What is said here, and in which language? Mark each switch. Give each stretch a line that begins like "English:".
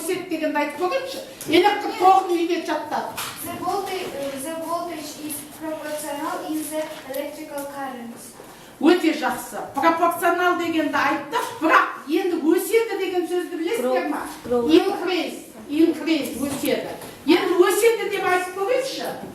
Kazakh: дегенді айтып көрейікші. Электр тоғын үйге жаттады.
English: The voltage is proportional in the electrical current.
Kazakh: Өте жақсы. Пропорционал дегенді айтты, бірақ енді өседі деген сөзді білесіздер ма?
English: Increase,
Kazakh: өседі. Енді өседі деп айтып көрейікші.